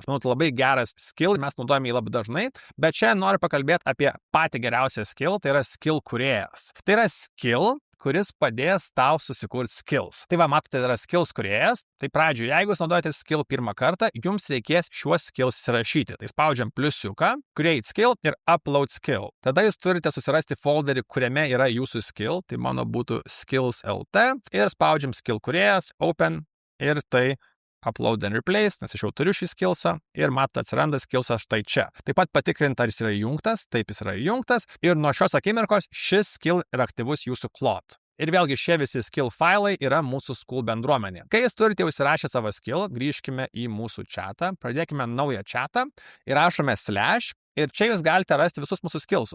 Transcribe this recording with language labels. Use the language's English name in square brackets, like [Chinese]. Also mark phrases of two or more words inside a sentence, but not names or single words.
[Lithuanian] Aš manau, tai labai geras skill, mes naudojame jį labai dažnai, bet čia noriu pakalbėti apie patį geriausią skill, tai yra skill kūrėjas. Tai yra skill, kuris padės tau susikurti skills. Tai va, matote, yra skills kūrėjas. Tai pradžioje, jeigu jūs naudojate skill pirmą kartą, jums reikės šiuos skills įsirašyti. Tai spaudžiam pliusiuką, [English] create skill ir upload skill. [Lithuanian] Tada jūs turite susirasti folderį, kuriame yra jūsų skill. Tai mano būtų skills LT ir spaudžiam skill kūrėjas, open ir tai [English] upload and replace, [Lithuanian] nes aš jau turiu šį skillsą ir matote, atsiranda skillsas štai čia. Taip pat patikrinti, ar jis yra įjungtas, taip jis yra įjungtas ir nuo šios akimirkos šis skill yra aktyvus jūsų Claude. Ir vėlgi šie visi skill failai yra mūsų Skool bendruomenė. Kai jūs turite jau įsirašę savo skill, grįžkime į mūsų chatą, pradėkime naują chatą ir rašome / ir čia jūs galite rasti visus mūsų skillsus.